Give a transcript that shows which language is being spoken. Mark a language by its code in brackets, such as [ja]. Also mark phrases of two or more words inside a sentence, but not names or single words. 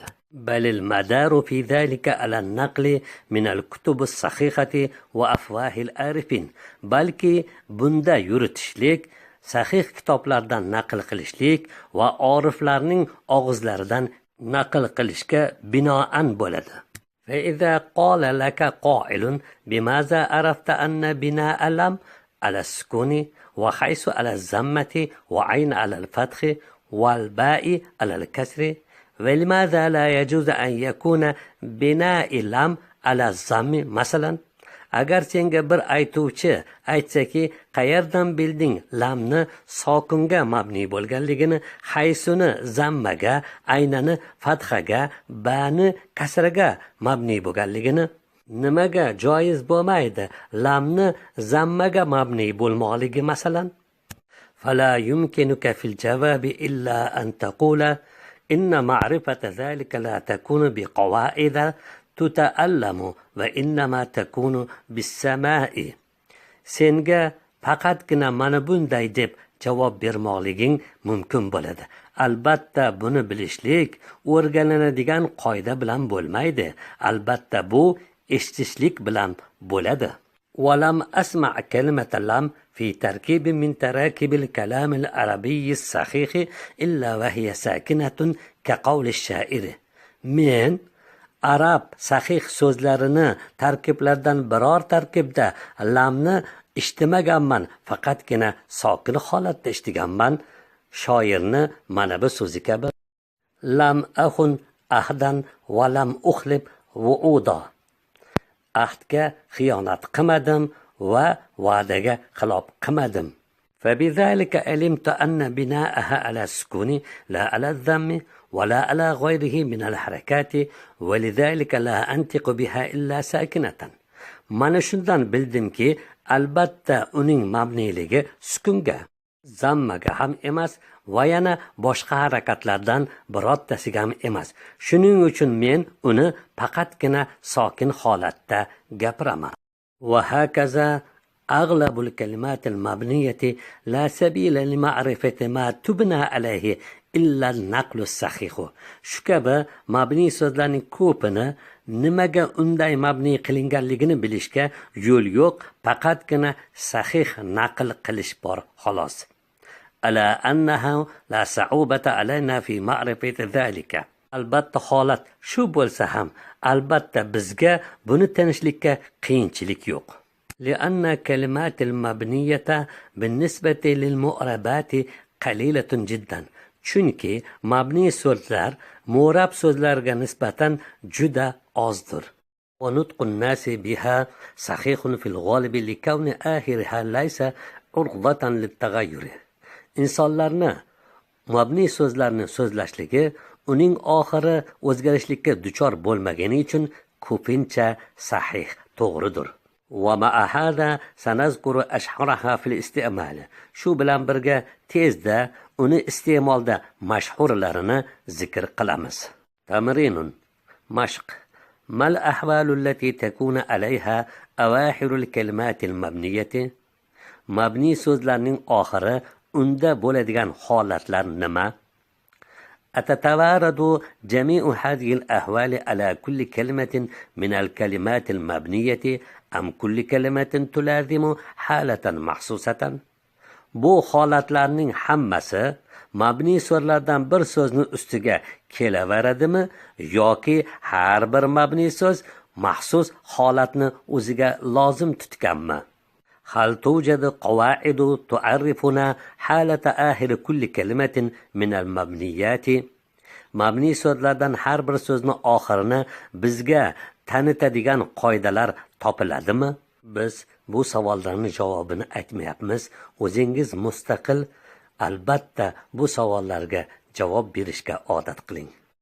[ar] بل مدار ذلك على النقل من الكتب الصحيحة وأفواه العارفين. [uz] balki bunda yuritishlik sahih kitoblardan naql qilishlik va oriflarning og'izlaridan naql qilishga binoan bo'ladi. [ar] فإذا قال لك قائل بماذا عرفت أن بناء لم على السكون وحيث على الضمة وعين على الفتح والباء على الكسر ولماذا لا يجوز أن يكون بناء لم على الضم مثلا. [uz] agar senga bir aytuvchi aytsaki, qayerdan bilding lamni sokinga mabni bo'lganligini, haysuni zammaga, aynani fathaga, bani kasraga mabni bo'lganligini, nimaga joiz bo'lmaydi lamni zammaga mabni bo'lmoqligi masalan? [ar] فلا يمكنك في الجواب إلا أن تقول إن معرفة ذلك لا تكون بقواعد تتعلم وإنما تكون بالسماع. [uz] Senga faqatgina mana bunday deb javob bermoqliging mumkin bo'ladi. Albatta buni bilishlik o'rganiladigan qoida bilan bo'lmaydi. Albatta bu eshitishlik bilan bo'ladi. [ar] ولم أسمع كلمة لم في تركيب من تراكيب الكلام العربي الصحيح إلا وهي ساكنة كقول الشاعر. [uz] Men arab sahih so'zlarini tarkiblardan biror tarkibda lamni eshitmaganman, faqatgina sokin holatda eshitganman. Shoirni mana bu so'zi kabi: [ar] لم أخن عهدا ولم أخلف وعدا. [uz] Ahdga xiyonat qilmadim va va'daga xilof qilmadim. [ar] فبذلك علمت أن بناءها على السكون لا على الضم ولا على غيره من الحركات ولذلك لا أنطق بها إلا ساكنة. [uz] Mana shundan bildimki, albatta uning mabniligi sukunga, zammaga ham emas va yana boshqa harakatlardan birortasiga ham emas. Shuning uchun men uni faqatgina sokin holatda gapiraman. [ar] وهكذا أغلب الكلمات المبنية لا سبيل لمعرفة ما تبنى عليه إلا النقل الصحيح. [uz] Shu kabi mabniy so'zlarning ko'pini nimaga unday mabniy qilinganligini bilishga yo'l yo'q, faqatgina sahih naql qilish bor xolos. [ar] على أنه لا صعوبة علينا في معرفة ذلك. [uz] Albatta holat shu bo'lsa ham, albatta bizga buni tanishlikka qiyinchilik yo'q. [ar] لأن كلمات المبنية بالنسبة للمؤربات قليلة جدا. [uz] Chunki mabniy so'zlar mu'rab so'zlarga nisbatan juda ozdir. [ar] ونطق الناس بها صحيح في الغالب لكون آخرها ليس عرضة للتغير. [uz] insonlarni mabniy so'zlarni so'zlashligi uning oxiri o'zgarishlikka duchor bo'lmagani uchun ko'pincha sahih, to'g'ridir. [ar] ومع هذا سنذكر أشهرها في الاستعمال. [uz] Shu bilan birga tezda uni iste'molda mashhurlarini zikr qilamiz. [ar] تمرين مشق. ما الأحوال التي تكون عليها أواخر الكلمات المبنية؟ [uz] مبني so'zlarning oxiri unda bo'ladigan holatlar nima? [ar] أتتوارد جميع هذه الأحوال على كل كلمة من الكلمات المبنية أم كل كلمة تلازم حالة محسوسة؟ [uz] Bu holatlarning hammasi mabniy so'zlardan bir so'zni ustiga kelaveradimi yoki har bir mabniy so'z maxsus holatni o'ziga lozim tutganmi? [ar] هل توجد قواعد تعرفنا حالة آخر كل كلمة من المبنيات؟ [uz] Mabniy so'zlardan har bir so'zni oxirini bizga tanitadigan qoidalar topiladimi? Biz bu savollarning javobini aytmayapmiz. O'zingiz mustaqil albatta bu savollarga javob berishga odat qiling.